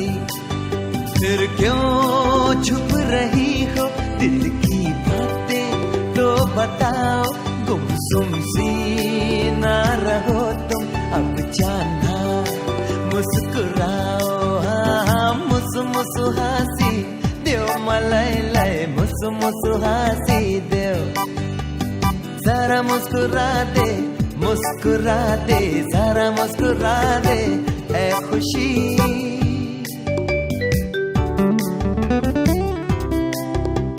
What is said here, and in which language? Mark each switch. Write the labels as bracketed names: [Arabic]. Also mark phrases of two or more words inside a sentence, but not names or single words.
[Hindi] फिर क्यों छुप रही हो दिल की बातें तो बताओ, गुमसुम सी ना रहो तुम अब जाना मुस्कुराओ। [Nepali] हाँ मुसु मुसु हासी देव मलाई लाई, मुसु मुसु हासी देव, [Hindi] जरा मुस्कुरा दे जरा मुस्कुरा दे ऐ खुशी।